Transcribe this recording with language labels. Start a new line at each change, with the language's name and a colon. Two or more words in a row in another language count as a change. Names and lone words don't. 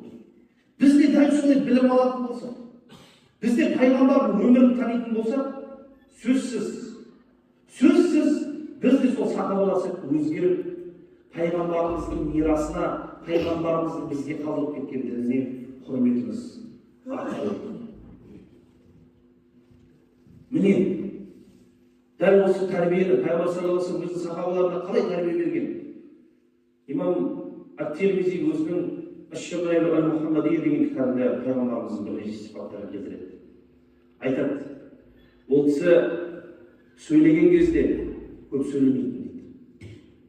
Kazakh: Біз де дәл солай білім алатын болсақ, біз де пайғамбардың өмірін танитын болсақ, сөзсіз біз де сол сахабалар сияқты өзгеріп, пайғамбарымыздың мирасына, пайғамбарымыздың бізге қалдырып кеткен дініне құрметіміз артады. Міне, дәл осы тәрбиені пайғамбар
Arabic: صلى الله عليه وسلم
Kazakh: өзінің сахабаларына қалай тәрбие берген? Имам Ат-Тирмизи өзінің Аш-Шамаил аль-Мухаммадия деген кітабында пайғамбарымыздың бірнеше сипаттарын келтіреді. Айтады, ол кісі сөйлеген кезде көп сөйлемейтін дейді.